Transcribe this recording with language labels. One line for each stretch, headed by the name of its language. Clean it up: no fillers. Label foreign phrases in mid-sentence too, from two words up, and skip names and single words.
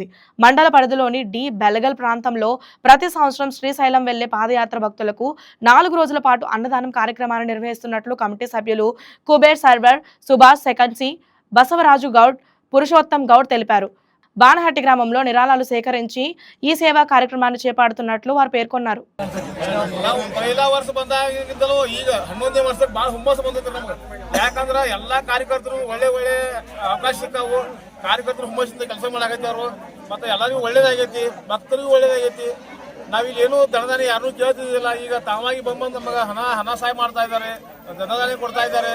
Telugu: మండల పరిధిలోని డి బెలగల్ ప్రాంతంలో ప్రతి సంవత్సరం శ్రీశైలం వెళ్లే పాదయాత్ర భక్తులకు 4 రోజుల పాటు అన్నదానం కార్యక్రమాన్ని నిర్వహిస్తున్నట్లు కమిటీ సభ్యులు కుబేర్ సర్వర్, సుభాష్ సెకన్సి, బసవరాజు గౌడ్, పురుషోత్తం గౌడ్ తెలిపారు. బానహట్టి గ్రామంలో నిరాళాలు సేకరించి ఈ సేవా కార్యక్రమాన్ని చేపడుతున్నట్లు వారు పేర్కొన్నారు.
Kannada: ಯಾಕಂದ್ರೆ ಎಲ್ಲಾ ಕಾರ್ಯಕರ್ತರು ಒಳ್ಳೆ ಅವಕಾಶ ಸಿಕ್ಕಾವು. ಕಾರ್ಯಕರ್ತರು ಹುಮ್ಮಸ್ಸಿಂದ ಕೆಲಸ ಮಾಡಾಕತ್ತಾರು. ಮತ್ತೆ ಎಲ್ಲರಿಗೂ ಒಳ್ಳೇದಾಗೈತಿ, ಭಕ್ತರಿಗೂ ಒಳ್ಳೇದಾಗೈತಿ. ನಾವಿಲ್ಲಿ ಏನು ಧನದಾನಿ ಯಾರನ್ನೂ ಕೇಳ್ತಿದ್ದಿಲ್ಲ. ಈಗ ತಾವಾಗಿ ಬಂದು ನಮಗೆ ಹಣ ಸಹಾಯ ಮಾಡ್ತಾ ಇದ್ದಾರೆ, ಧನದಾನಿ ಕೊಡ್ತಾ ಇದ್ದಾರೆ.